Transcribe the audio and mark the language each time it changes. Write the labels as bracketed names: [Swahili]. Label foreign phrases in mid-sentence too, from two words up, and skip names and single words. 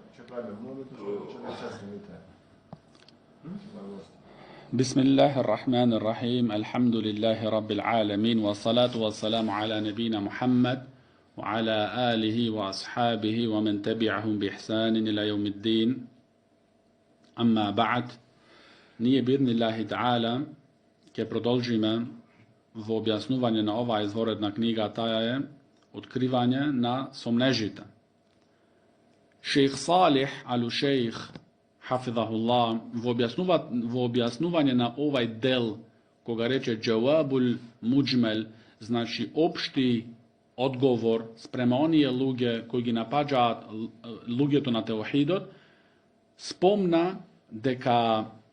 [Arabic] بسم الله الرحمن الرحيم الحمد لله رب العالمين والصلاة والسلام على نبينا محمد وعلى آله وأصحابه ومن تبعهم بإحسان إلى يوم الدين أما بعد [Macedonian] nije bi'idhnillahi ta'ala ke продолжиме во објаснување на оваа изворедна книга, таа е Откривање на сомнежите. Шејх Салих Алушејх Хафизахуллах во објаснување на овај дел, кога рече [Arabic] الجواب المجمل, [Macedonian] значи општи одговор спрема оние луѓе кои ги напаѓаат луѓето на теохидот, спомна дека